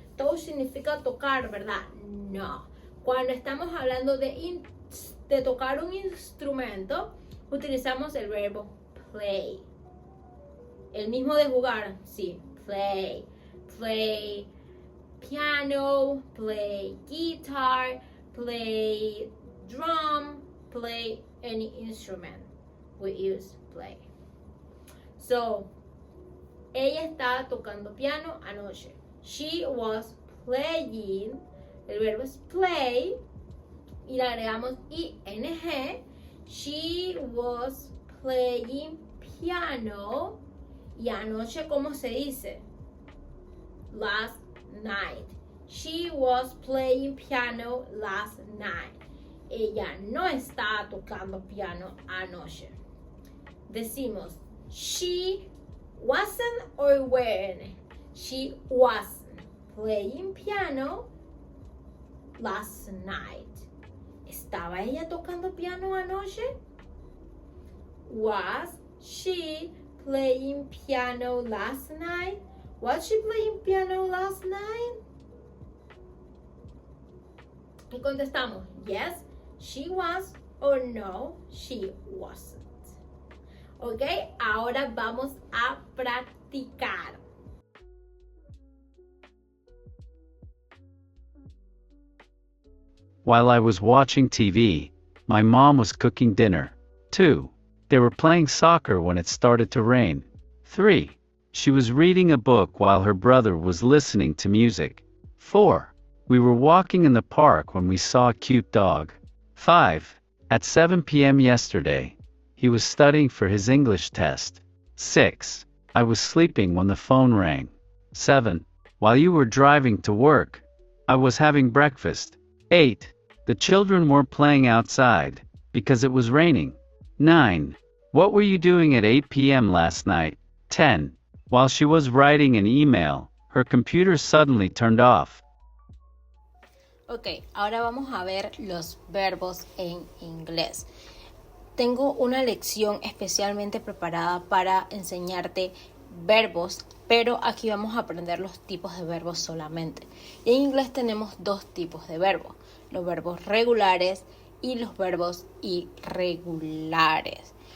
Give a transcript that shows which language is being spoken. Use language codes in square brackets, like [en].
[es] Touch significa tocar, ¿verdad? No. Cuando estamos hablando de tocar un instrumento, utilizamos el verbo play. El mismo de jugar, sí. Play. [en] Play piano, play guitar, play drum, play any instrument. We use play. [es] So, ella estaba tocando piano anoche. [en] She was playing. [es] El verbo es play. Y le agregamos ing. [en] She was playing piano. [es] Y anoche, ¿cómo se dice? [en] Last night. She was playing piano last night. [es] Ella no estaba tocando piano anoche. Decimos, [en] she wasn't or weren't. She wasn't playing piano last night. [es] ¿Estaba ella tocando piano anoche? [en] Was she playing piano last night? Was she playing piano last night? [es] Y contestamos, [en] yes, she was, or no, she wasn't. [es] Ok, ahora vamos a practicar. [en] While I was watching TV, my mom was cooking dinner. 2. They were playing soccer when it started to rain. 3. She was reading a book while her brother was listening to music. 4. We were walking in the park when we saw a cute dog. 5. At 7 p.m. yesterday, he was studying for his English test. 6. I was sleeping when the phone rang. 7. While you were driving to work, I was having breakfast. 8. The children were playing outside because it was raining. 9. What were you doing at 8 p.m. last night? 10. While she was writing an email, her computer suddenly turned off. [es] Ok, ahora vamos a ver los verbos en inglés. Tengo una lección especialmente preparada para enseñarte verbos, pero aquí vamos a aprender los tipos de verbos solamente. Y en inglés tenemos dos tipos de verbos, los verbos regulares y los verbos irregulares.